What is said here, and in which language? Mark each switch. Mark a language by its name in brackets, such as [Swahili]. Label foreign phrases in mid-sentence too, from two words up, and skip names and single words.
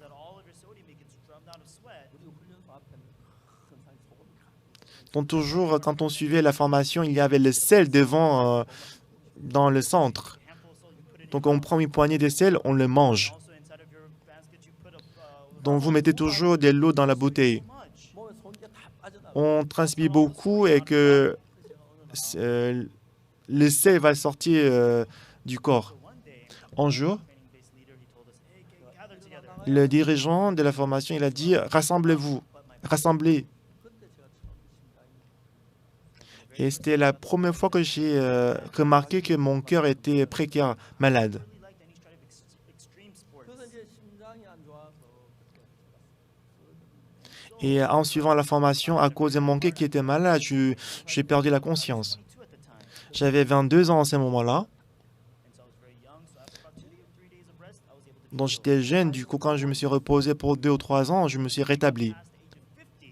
[French] Donc toujours, quand on suivait la formation, il y avait le sel devant dans le centre. Donc on prend une poignée de sel, on le mange. Donc vous mettez toujours de l'eau dans la bouteille. [Korean] 몸에 손게 다 빠져나가. [French] On transpire beaucoup et que le sel va sortir du corps. Un jour, le dirigeant de la formation, il a dit « Rassemblez-vous, rassemblez ». Et c'était la première fois que j'ai remarqué que mon cœur était précaire, malade. [Korean] 그래서 이제 심장이 안 좋아서 [French] Et en suivant la formation, à cause de mon cœur qui était malade, j'ai perdu la conscience. J'avais 22 ans en ce moment-là. Donc j'étais jeune, du coup quand je me suis reposé pour 2 ou 3 ans, je me suis rétabli.